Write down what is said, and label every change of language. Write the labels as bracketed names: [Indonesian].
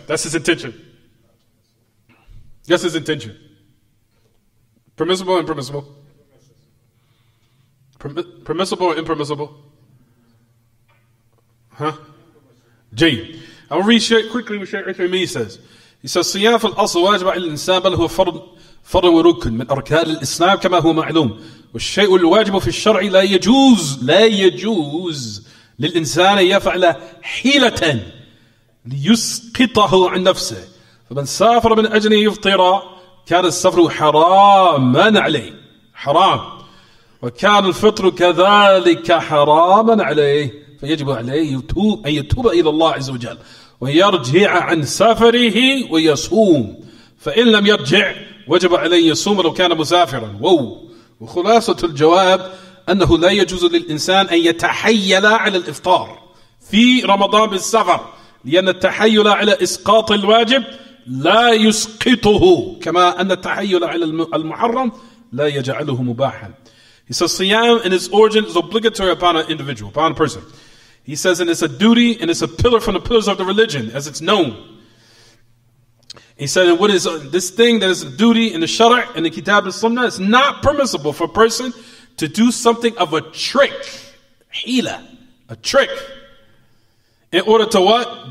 [English] That's his intention. That's his intention. Permissible or impermissible? Permissible or impermissible? Huh? J. I'll read quickly what Shaykh Uthaymeen says. He says, [Arabic] صيام في الأصل واجب على الإنسان بل هو فرض وركن من أركان الإسلام كما هو معلوم والشيء الواجب في الشرع لا يجوز للإنسان يفعل حيلة ليسقطه عن نفسه فمن سافر من أجل يفطر كان السفر حراما عليه حرام وكان الفطر كذلك حراما عليه فيجب عليه أن يتوب إلى الله عز وجل ويرجع عن سفره ويصوم فإن لم يرجع وجب عليه يصوم لو كان مسافرا. وخلاصة الجواب أنه لا يجوز للإنسان أن يتحيل على الإفطار في رمضان بالسفر لأن التحيل على إسقاط الواجب لا يسقطه كما أن التحيل على المحرم لا يجعله مباحا. [English] He says Siyam in its origin is obligatory upon an individual, upon a person. He says, and it's a duty and it's a pillar from the pillars of the religion, as it's known. He said, and what is this thing that is a duty in the Shara' and the Kitab al-Sunnah, it's not permissible for a person to do something of a trick, hila, a trick, in order to what?